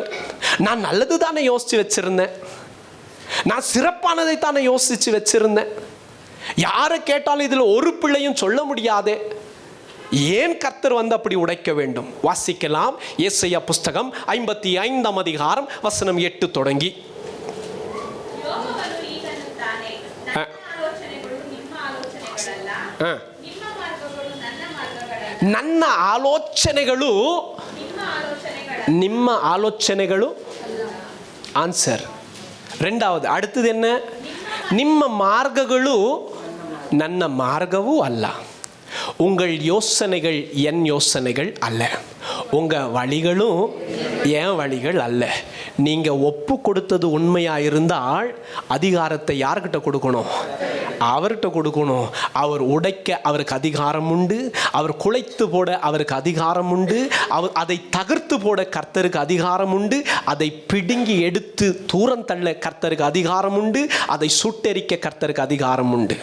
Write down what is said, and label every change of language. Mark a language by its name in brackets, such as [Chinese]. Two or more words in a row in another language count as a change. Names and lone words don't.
[Tamil] நான் நல்லது தானே யோசிச்சு வச்சிருந்தேன், நான் சிறப்பானதை தானே யோசிச்சு வச்சிருந்தேன். யாரை கேட்டாலும் இதில் ஒரு பிள்ளையும் சொல்ல முடியாதே, ஏன் கர்த்தர் வந்து அப்படி உடைக்க வேண்டும்? வாசிக்கலாம். ஏசாயா புஸ்தகம் 55ஆம் அதிகாரம் வசனம் 8 தொடங்கி. [Kannada] ನನ್ನ ಆಲೋಚನೆಗಳು ನಿಮ್ಮ ಆಲೋಚನೆಗಳು ಆನ್ಸರ್. [Tamil] ரெண்டாவது அடுத்தது என்ன? [Kannada] ನಿಮ್ಮ ಮಾರ್ಗಗಳು ನನ್ನ ಮಾರ್ಗವೂ ಅಲ್ಲ. [Tamil] உங்கள் யோசனைகள் என் யோசனைகள் அல்ல, உங்கள் வழிகளும் என் வழிகள் அல்ல. நீங்கள் ஒப்பு கொடுத்தது உண்மையாக இருந்தால் அதிகாரத்தை யார்கிட்ட கொடுக்கணும்? அவர்கிட்ட கொடுக்கணும். அவர் உடைக்க அவருக்கு அதிகாரம் உண்டு, அவர் குலைத்து போட அவருக்கு அதிகாரம் உண்டு, அதை தகர்த்து போட கர்த்தருக்கு அதிகாரம் உண்டு, அதை பிடுங்கி எடுத்து தூரம் தள்ள கர்த்தருக்கு அதிகாரம் உண்டு, அதை சுட்டெரிக்க கர்த்தருக்கு அதிகாரம் உண்டு.